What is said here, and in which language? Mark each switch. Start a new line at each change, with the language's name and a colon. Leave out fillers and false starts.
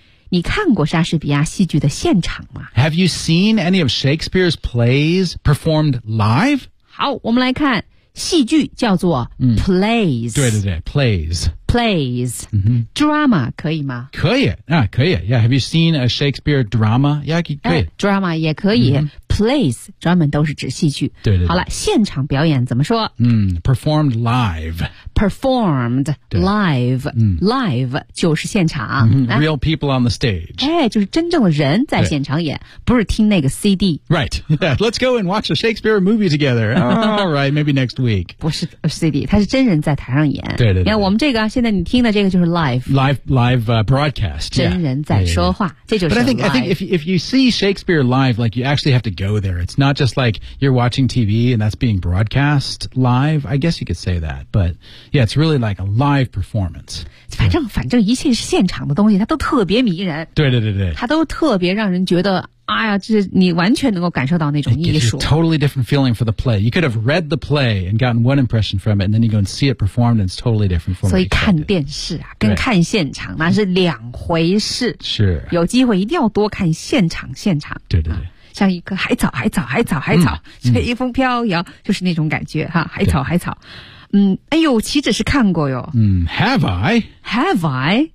Chinese: 你看过莎士比亚戏剧的现场吗
English: ?Have you seen any of Shakespeare's plays performed live?
Chinese: 好我们来看戏剧叫做 plays.、对对对 ,plays.
English: Plays.、Drama, 可以吗
Chinese: 可以啊可以。
English: Yeah, have you seen a Shakespeare drama? Yeah,
Chinese: 可以。 Drama 也可以。Plays 专门都是指戏剧。对 对, 对。好了，现场表演怎么说？
English: Performed live. Performed live. Live
Chinese: 就是现场。
English: Real people on the stage.
Chinese: 哎，就是真正的人在现场演，不是听那个 CD。
English: Right. Yeah. Let's go and watch a Shakespeare movie together. All right. Maybe next week.
Chinese: 不是 CD， 它是真人在台上演。对 对, 对, 对。你看我们这个，现在你听的这个就是 live。
English: Live broadcast.
Chinese: 真人在说话，
English: yeah.
Chinese: 这就是 live.
English: But I think if you see Shakespeare live, like you actually have to. Go there. It's not just like you're watching TV and that's being broadcast live. I guess you could say that. But yeah, it's really like a live performance.
Chinese: 反正一切是现场的东西它都特别迷人。对对对对。它都特别让人觉得哎呀这你完全能够感受到那种艺术。
English: It gives you a totally different feeling for the play. You could have read the play and gotten one impression from it and then you go and see it performed and it's totally different from
Chinese: it. 所以看电视啊跟看现场那是两回事。是。有机会一定要多看现场。对对对。像一个海草，随风飘摇，就是那种感觉哈。海草，哎呦，岂止是看过哟。
English: Have I?